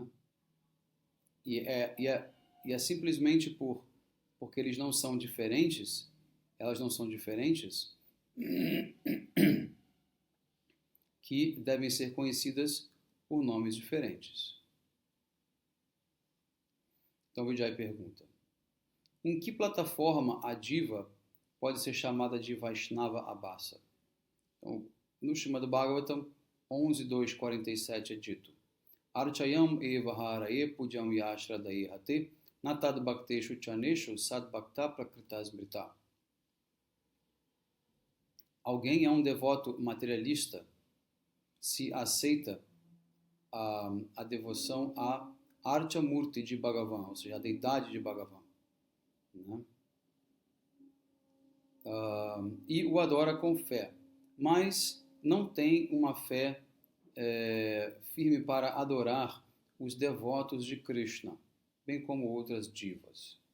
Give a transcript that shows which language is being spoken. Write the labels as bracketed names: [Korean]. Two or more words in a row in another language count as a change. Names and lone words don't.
[Portuguese] E é simplesmente porque eles não são diferentes, elas não são diferentes, que devem ser conhecidas por nomes diferentes. Então Vijay pergunta, em que plataforma a diva pode ser chamada de [Sanskrit] Vaishnava Abhasa? [Portuguese] Então, no Srimad Bhagavatam 11.2.47 é dito, [Sanskrit] Archayam eva haraye pujam yashradaye hate natad bhakteshu chaneshu sad bhakta prakrita smrita. [Portuguese] Alguém é um devoto materialista se aceita a devoção a Archamurti de Bhagavan, ou seja, a deidade de Bhagavan. Né? E o adora com fé, mas não tem uma fé firme para adorar os devotos de Krishna, bem como outras divas.